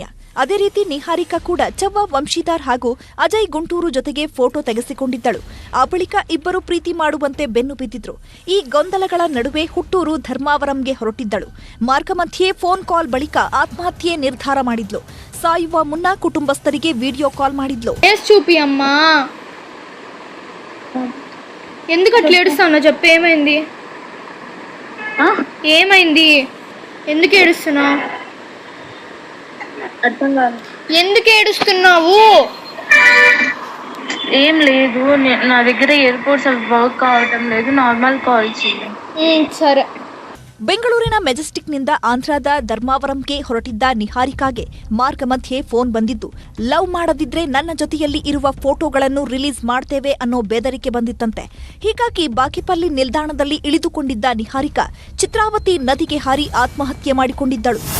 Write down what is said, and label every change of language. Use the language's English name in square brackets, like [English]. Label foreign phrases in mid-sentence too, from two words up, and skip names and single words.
[Kannada] ಅದೇ ರೀತಿ ನಿಹಾರಿಕಾ ಕೂಡ ಚವ್ವ ವಂಶೀಧರ್ ಹಾಗೂ ಅಜಯ್ ಗುಂಟೂರು ಜೊತೆಗೆ ಫೋಟೋ ತೆಗೆಸಿಕೊಂಡಿದ್ದಳು. ಆ ಬಳಿಕ ಇಬ್ಬರು ಪ್ರೀತಿ ಮಾಡುವಂತೆ ಬೆನ್ನು ಬಿದ್ದಿದ್ರು. ಈ ಗೊಂದಲಗಳ ನಡುವೆ ಹುಟ್ಟೂರು ಧರ್ಮಾವರಂಗೆ ಹೊರಟಿದ್ದಳು. ಮಾರ್ಗ ಮಧ್ಯೆ ಫೋನ್ ಕಾಲ್ ಬಳಿಕ ಆತ್ಮಹತ್ಯೆ ನಿರ್ಧಾರ ಮಾಡಿದ್ಲು. ಸಾಯುವ ಮುನ್ನ ಕುಟುಂಬಸ್ಥರಿಗೆ ವಿಡಿಯೋ కాల్ ಮಾಡಿದ್ಲು. [Telugu] చూపి అమ్మా ఎందుకు అట్లా ఏడుస్తావు? చెప్పు, ఏమైంది? ఏమైంది? ఎందుకు ఏడుస్తున్నావు? అర్థం కాదు. ఎందుకు ఏడుస్తున్నావు? ఏం లేదు, నా దగ్గర ఎయిర్పోర్ట్స్ వర్క్ కావటం లేదు, నార్మల్ కాల్ చేయండి. సరే. [Kannada] ಬೆಂಗಳೂರಿನ ಮೆಜೆಸ್ಟಿಕ್ನಿಂದ ಆಂಧ್ರದ ಧರ್ಮಾವರಂಗೆ ಹೊರಟಿದ್ದ ನಿಹಾರಿಕಾಗೆ ಮಾರ್ಗ ಮಧ್ಯೆ ಫೋನ್ ಬಂದಿದ್ದು, ಲವ್ ಮಾಡದಿದ್ರೆ ನನ್ನ ಜೊತೆಯಲ್ಲಿ ಇರುವ ಫೋಟೋಗಳನ್ನು ರಿಲೀಸ್ ಮಾಡ್ತೇವೆ ಅನ್ನೋ ಬೆದರಿಕೆ ಬಂದಿತ್ತಂತೆ. ಹೀಗಾಗಿ ಬಾಕಿಪಲ್ಲಿ ನಿಲ್ದಾಣದಲ್ಲಿ ಇಳಿದುಕೊಂಡಿದ್ದ ನಿಹಾರಿಕಾ ಚಿತ್ರಾವತಿ ನದಿಗೆ ಹಾರಿ ಆತ್ಮಹತ್ಯೆ ಮಾಡಿಕೊಂಡಿದ್ದಳು.